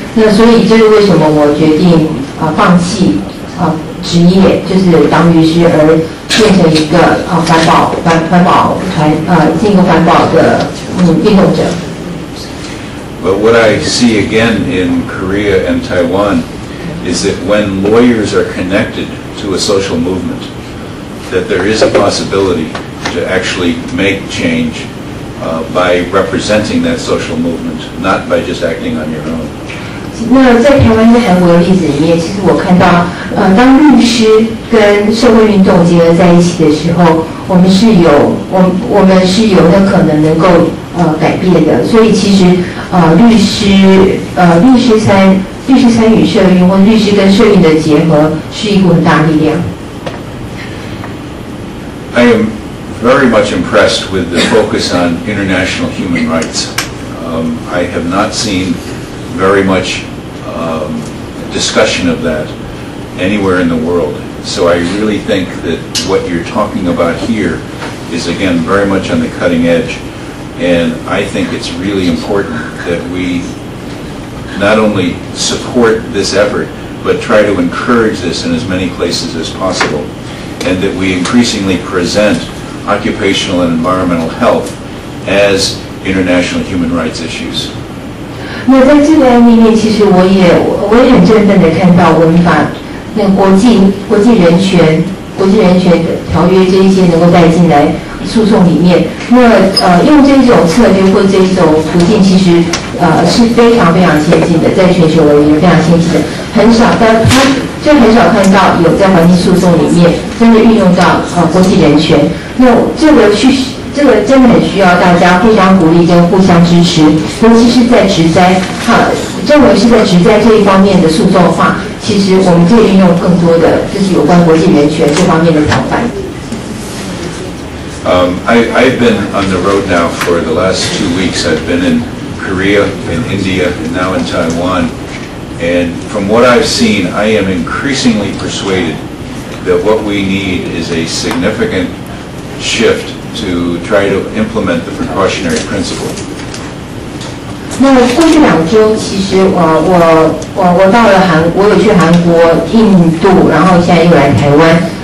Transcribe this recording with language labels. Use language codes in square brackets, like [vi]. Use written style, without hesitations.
[zh] 那所以这是为什么我决定放弃职业，就是当律师，而变成一个环保团进一个环保的运动者。 [en] But what I see again in Korea and Taiwan is that when lawyers are connected to a social movement, that there is a possibility to actually make change by representing that social movement, not by just acting on your own. [zh] 那在台湾跟韩国的例子里面，其实我看到，当律师跟社会运动结合在一起的时候，我们是有那可能能够改变的。所以其实律师参与社运，或律师跟社运的结合，是一股很大的力量。 [en] I am very much impressed with the focus on international human rights. I have not seen very much discussion of that anywhere in the world. So I really think that what you're talking about here is, again, very much on the cutting edge. And I think it's really important that we not only support this effort, but try to encourage this in as many places as possible. And that we increasingly present occupational and environmental health as international human rights issues. [zh] 那在这个案例面，其实我也很振奋的看到，我们把那个国际人权条约这一些能够带进来诉讼里面。那用这种策略或这种途径，其实是非常非常先进的，在全球而言非常先进的，很少看到有在环境诉讼里面真的运用到国际人权。那这个真的很需要大家互相鼓励跟互相支持，尤其是在职灾，认为是在职灾这一方面的诉讼的话，其实我们可以运用更多的就是有关国际人权这方面的条款。 [en] I've been on the road now for the last 2 weeks. I've been in Korea, in India, and now in Taiwan. And from what I've seen, I am increasingly persuaded that what we need is a significant shift to try to implement the precautionary principle. [zh] 那过去2周，其实我到了我有去韩国、印度，然后现在又来台湾。